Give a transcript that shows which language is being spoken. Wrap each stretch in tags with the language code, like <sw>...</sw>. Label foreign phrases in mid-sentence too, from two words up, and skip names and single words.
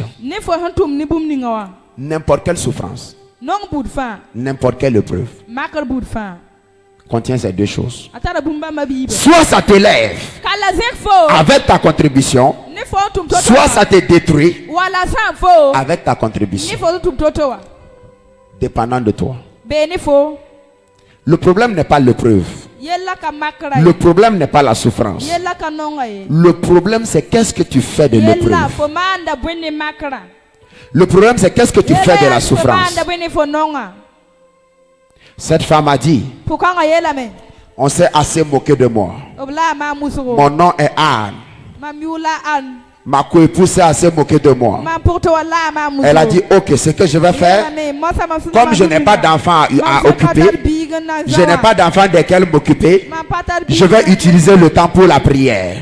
<fr>N'importe quelle souffrance, n'importe quelle épreuve contient ces deux choses. Soit ça t'élève avec ta contribution, soit ça te détruit avec ta contribution. Dépendant de toi. Le problème n'est pas l'épreuve.</fr> <mos>Yella ka makra.</mos> <fr>Le problème n'est pas la souffrance.</fr> <mos>Yella ka nonga ye.</mos> <fr>Le problème, c'est qu'est-ce que tu fais de</fr> <mos>Yella</mos> <fr>l'épreuve.</fr> <mos>fo manda bwene makra.</mos> <fr>Le problème, c'est qu'est-ce que tu fais de la</fr> <mos>Yella fo</mos> <fr>souffrance.</fr> <mos>manda bwene fo nonga.</mos> <fr>Cette femme a dit,</fr> <mos>Pourquoi yella me?</mos> <fr>on s'est assez moqué de moi.</fr> <mos>Obla ma musuro.</mos> <fr>Mon nom est Anne.</fr> <mos>Ma miula an.</mos> <fr>Ma coépouse s'est assez moquée de moi.</fr> <mos>Ma porto wala ma musuro.</mos> <fr>Elle a dit, ok, ce que je vais faire, comme je n'ai pas d'enfants à occuper, je n'ai pas d'enfants desquels m'occuper, je vais utiliser le temps pour la prière.</fr>